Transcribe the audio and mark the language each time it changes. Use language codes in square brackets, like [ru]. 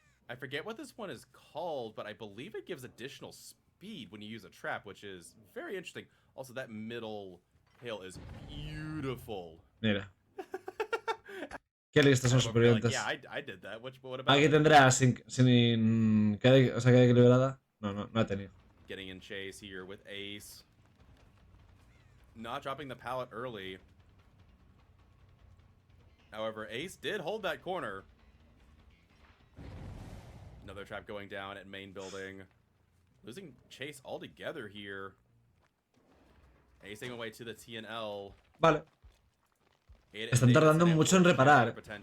[en] I forget what this one is called, but I believe it gives additional speed when you use a trap, which is very interesting. Also, that middle hill is beautiful. [es] Mira. Qué listos son los supervivientes. [en] Yeah, I did that. What about [es] Aquí tendrá sin queda equilibrada. No ha tenido. [en] getting in chase here with Ace. Not dropping the pallet early. However, Ace did hold that corner. Another trap going down at main building. Losing chase altogether here. Acing away to the TNL. [es] Vale. Están tardando mucho en reparar.